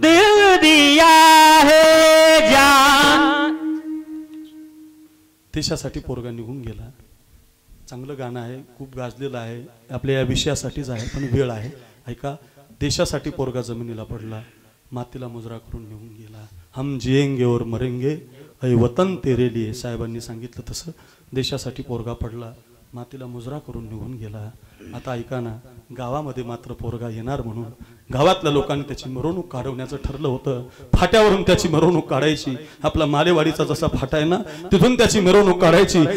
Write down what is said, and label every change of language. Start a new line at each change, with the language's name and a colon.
Hindi: दिल दिया है जान.
Marathi: देशासाठी पोरगा निघून गेला. चांगलं गाणं आहे, खूप गाजलेलं आहे, आपल्या या विषयासाठीच आहे, पण वेळ आहे. ऐका, देशासाठी पोरगा जमिनीला पडला, मातीला मुजरा करून निघून गेला.
Hindi: हम जिएंगे और मरेंगे ऐ वतन तेरे लिए.
Marathi: साहेबांनी सांगितलं तसं देशासाठी पोरगा पडला, मातीला मुजरा करून निघून गेला. आता ऐका ना, गावामध्ये मात्र पोरगा येणार म्हणून गावातल्या लोकांनी त्याची मिरवणूक काढवण्याचं ठरलं होतं. फाट्यावरून त्याची मिरवणूक काढायची. आपला मालेवाडीचा जसा फाटा आहे ना, तिथून त्याची मिरवणूक काढायची.